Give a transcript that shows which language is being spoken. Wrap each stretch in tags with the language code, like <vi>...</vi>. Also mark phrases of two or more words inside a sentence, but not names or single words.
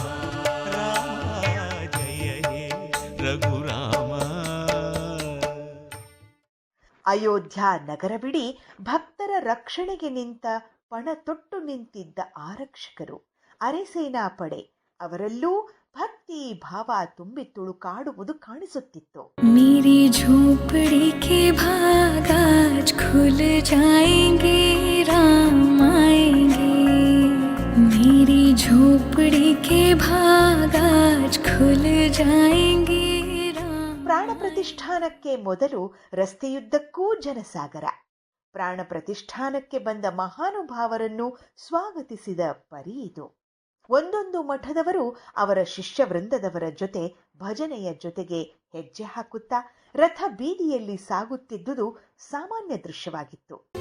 <kn>ರಾಮ ಜಯ ಹೇ ರಘುರಾಮ. ಅಯೋಧ್ಯ ನಗರ ಬಿಡಿ ಭಕ್ತರ ರಕ್ಷಣೆಗೆ ನಿಂತ ಪಣ ತೊಟ್ಟು ನಿಂತಿದ್ದ ಆರಕ್ಷಕರು, ಅರೆಸೇನಾ ಪಡೆ, ಅವರಲ್ಲೂ ಭಕ್ತಿ ಭಾವ ತುಂಬಿ ತುಳುಕಾಡುವುದು ಕಾಣಿಸುತ್ತಿತ್ತು.</kn> <hi>मेरी झोपड़ी के भाग आज खुल जाएंगे, राम आएंगे. मेरी झोपड़ी झोपड़ी के भाग आज खुल जाएंगे राम।</hi> <kn>ಪ್ರಾಣ ಪ್ರತಿಷ್ಠಾನಕ್ಕೆ ಮೊದಲು ರಸ್ತೆಯುದ್ದಕ್ಕೂ ಜನಸಾಗರ. ಪ್ರಾಣ ಪ್ರತಿಷ್ಠಾನಕ್ಕೆ ಬಂದ ಮಹಾನುಭಾವರನ್ನು ಸ್ವಾಗತಿಸಿದ ಪರಿ ಇದು. ಒಂದೊಂದು ಮಠದವರು ಅವರ ಶಿಷ್ಯವೃಂದದವರ ಜೊತೆ ಭಜನೆಯ ಜೊತೆಗೆ ಹೆಜ್ಜೆ ಹಾಕುತ್ತಾ ರಥ ಬೀದಿಯಲ್ಲಿ ಸಾಗುತ್ತಿದ್ದುದು ಸಾಮಾನ್ಯ ದೃಶ್ಯವಾಗಿತ್ತು.</kn>